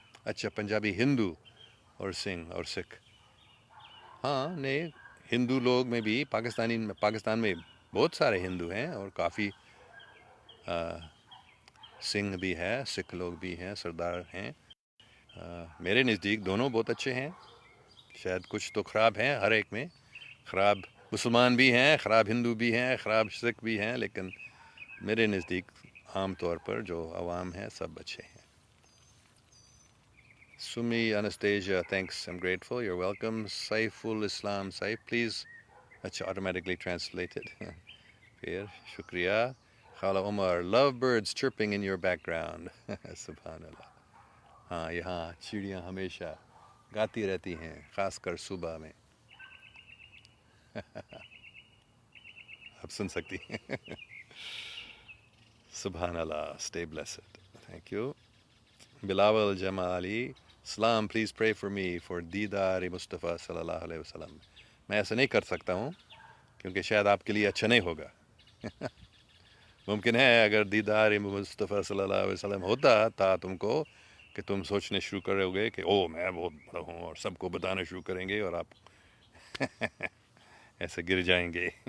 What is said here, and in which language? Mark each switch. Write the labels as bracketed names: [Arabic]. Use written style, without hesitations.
[Urdu] اچھا پنجابی ہندو اور سنگھ اور سکھ. ہاں نہیں، ہندو لوگ میں بھی پاکستان میں بہت سارے ہندو ہیں اور کافی سنگھ بھی ہے، سکھ لوگ بھی ہیں، سردار ہیں. میرے نزدیک دونوں بہت اچھے ہیں. شاید کچھ تو خراب ہیں ہر ایک میں، خراب مسلمان بھی ہیں، خراب ہندو بھی ہیں، خراب سکھ بھی ہیں، لیکن میرے نزدیک عام طور پر جو عوام ہیں سب اچھے ہیں. [English] Sumi Anastasia, thanks, I'm grateful, you're welcome. Saiful Islam, Saif, please. That's automatically translated. Pir, shukriya. Khala Omar, lovebirds chirping in your background. Subhanallah. [Urdu] ہاں یہاں چڑیاں ہمیشہ گاتی رہتی ہیں، خاص کر صبح میں. آپ سن سکتی ہیں. [English] سبحان اللہ. Stay blessed. Thank you. Bilawal Jamali, Salam, please pray for me for دیدار مصطفیٰ صلی اللہ علیہ وسلم. [Urdu] میں ایسا نہیں کر سکتا ہوں کیونکہ شاید آپ کے لیے اچھا نہیں ہوگا. ممکن ہے اگر دیدار مصطفیٰ صلی اللہ علیہ وسلم ہوتا تھا تم کو کہ تم سوچنے شروع کرو گے کہ او میں بہت بڑا ہوں اور سب کو بتانا شروع کریں گے اور آپ ایسے گر جائیں گے.